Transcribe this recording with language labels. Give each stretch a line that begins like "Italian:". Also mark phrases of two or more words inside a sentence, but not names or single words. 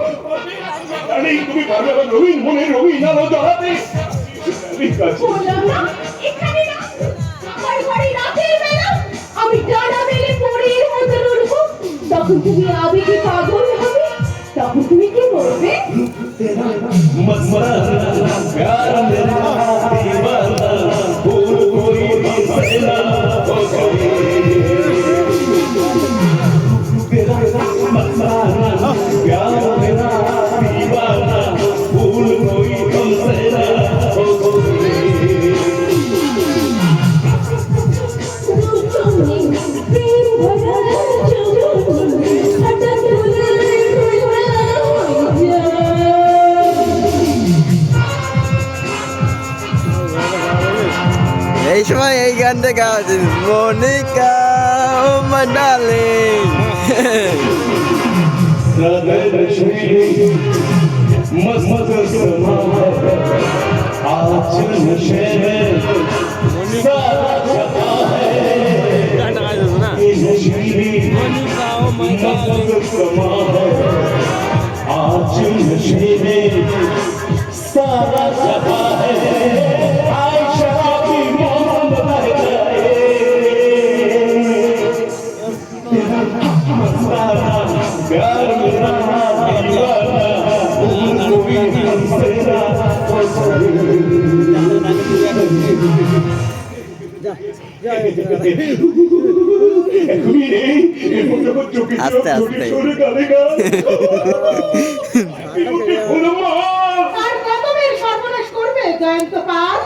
Bangla: আরে তুমি পারবে আবার রঙিন মনে রঙিন আলো জ্বালাতে? ঠিক আছে। বললাম না, এখানে না, আমার ঘরে রাতের বেলা আমি ডানা মেলে পরীর মতো উড়বো। তখন তুমি আবেগে পাগল হবে, তখন তুমি কি বলবে?
Hindi: मस्ताना प्यार मेरा दीवाना भूल कोई हमसे ना हो सके तेरा मस्ताना प्यार मेरा दीवाना भूल कोई हमसे ना हो सके
Bangla: প্রেম ভরা চোখে হঠাৎ বলে এই সময় এই গানটা গাওয়া উচিত। মনিকা ও মাই ডার্লিং।
Hindi: मस्त समा आज नशे में सारा जहां है ये नशीली मस्त समा है आज नशे में सारा जहां है आए शराबी मौसम बह जाए तेरा मस्ताना प्यार मेरा दीवाना भूल कोई हमसे ना हो सके
Bangla: এখনই নেই এরপর যখন চোখে আস্তে আস্তে। সরে গানে গান আর কতদিন সর্বনাশ করবে জয়ন্ত পাল?